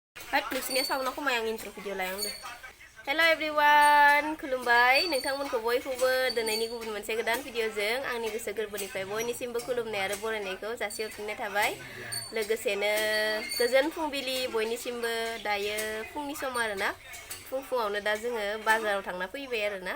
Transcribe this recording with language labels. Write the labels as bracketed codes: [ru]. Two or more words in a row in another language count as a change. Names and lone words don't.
[en] Hết nisinya sauna ko mayang intro video layang deh. Hello everyone, [brx] खुलुमबाय नोंथांमोनखौ बयखौबो दिनैनि गुबुन मोनसे गोदान भिडिअजों आंनि गोसो गोरबोनिफ्राय बयनिसिमबो खुलुमनाय आरो बरायनायखौ जासिहरफिननाय थाबाय। लोगोसेनो गोजोन फुंबिलि बयनिसिमबो दायो फुंनि सम आरोना। फुङावनो दा जोङो बाजाराव थांना फैबाय आरोना।